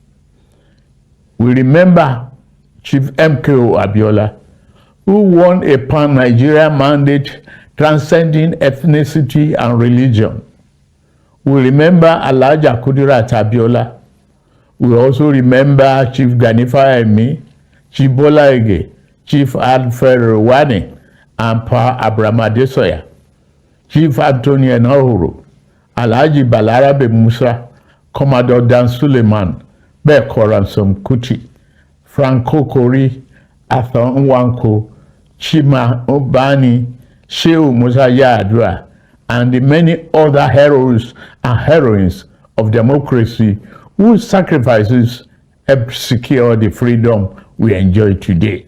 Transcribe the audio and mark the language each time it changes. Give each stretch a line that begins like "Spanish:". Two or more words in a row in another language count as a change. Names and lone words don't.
English: We remember Chief MKO Abiola, who won a pan-Nigerian mandate transcending ethnicity and religion. We remember Alhaja Kudirat Abiola. We also remember Chief Gani Fawehinmi, Chief Bola Ige, Chief Alfred Rwani, and Pa Abraham Adesoya, Chief Anthony Enahoro, Alhaji Balarabe Musa, Commodore Dan Suleiman, Beko Ransom Kuti, Franco Kori, Arthur Nwanko, Chima Obani, Shehu Musa Yar'Adua, and the many other heroes and heroines of democracy whose sacrifices helped secure the freedom we enjoy today.